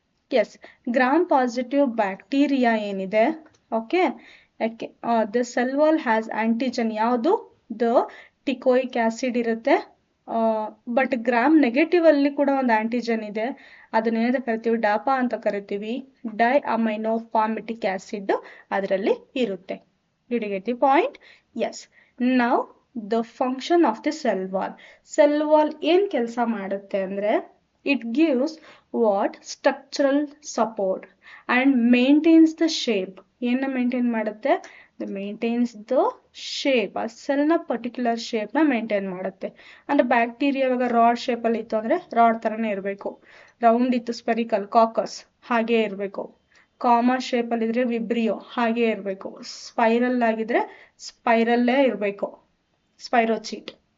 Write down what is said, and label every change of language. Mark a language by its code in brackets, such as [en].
[en] Yes, gram positive bacteria ಏನಿದೆ, okay, the cell wall has antigen. ಯಾವುದು? [kn] The ಟಿಕೋಯಿಕ್ acid ಇರುತ್ತೆ. But gram negative ಅಲ್ಲಿ ಕೂಡ ಒಂದು ಆಂಟಿಜನ್ ಇದೆ, ಅದನ್ನೇನಂತ ಕರಿತೀವಿ, ಡಾಪಾ ಅಂತ ಕರಿತೀವಿ. ಡೈ ಅಮೈನೋ ಫಾರ್ಮಿಟಿಕ್ ಆಸಿಡ್ ಅದರಲ್ಲಿ ಇರುತ್ತೆ. [en] Did you get the point? Yes. Now the function of the cell wall. [kn] Cell wall ಏನ್ ಕೆಲಸ ಮಾಡುತ್ತೆ ಅಂದ್ರೆ [en] it gives what structural support and maintains the shape. [kn] ಏನ ಮೇಂಟೈನ್ ಮಾಡುತ್ತೆ? [en] maintains the shape. [kn] ಆ cell ನ ಪರ್ಟಿಕ್ಯುಲರ್ ಶೇಪ್ ನ maintain ಮಾಡುತ್ತೆ. ಅಂದ್ರೆ ಬ್ಯಾಕ್ಟೀರಿಯಾ ಇವಾಗ ರಾಡ್ ಶೇಪ್ ಅಲ್ಲಿ ಇತ್ತು ಅಂದ್ರೆ ರಾಡ್ ತರನೇ ಇರಬೇಕು. ರೌಂಡ್ ಇತ್ತು ಸ್ಪೆರಿಕಲ್ ಕಾಕಸ್, ಹಾಗೆ ಇರಬೇಕು. ಕಾಮಾ ಶೇಪ್ ಅಲ್ಲಿ ಇದ್ರೆ ವಿಬ್ರಿಯೋ, ಹಾಗೆ ಇರಬೇಕು. ಸ್ಪೈರಲ್ ಆಗಿದ್ರೆ ಸ್ಪೈರಲ್ಲೇ ಇರಬೇಕು, ಸ್ಪೈರೋಚೀಟ್.